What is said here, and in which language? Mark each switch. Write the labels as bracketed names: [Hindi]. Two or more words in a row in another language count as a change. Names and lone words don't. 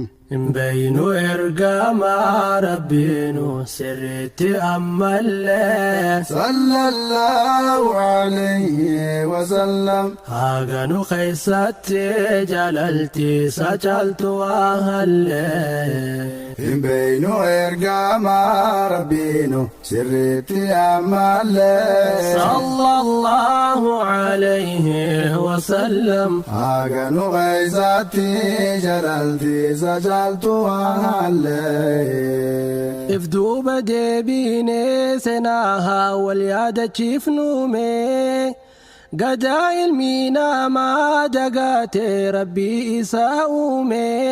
[Oromo] Hin beeynu ergamaa Rabbiinu sirriitti ammallee. [Arabic] صلى الله عليه وسلم. [Oromo] Haga nu keessatti jaalalti isa caaltu waa hallee. Hin beeynu ergamaa Rabbiinu sirriitti ammallee. [Arabic] صلى الله عليه وسلم. [Oromo] Haga nu keessatti jaalalti isa caaltu waa hallee. If duuba deebiinee seenaa haa wal yaadachiifnuume. Gadaa ilmi namaa dagaatee Rabbii isaa uume.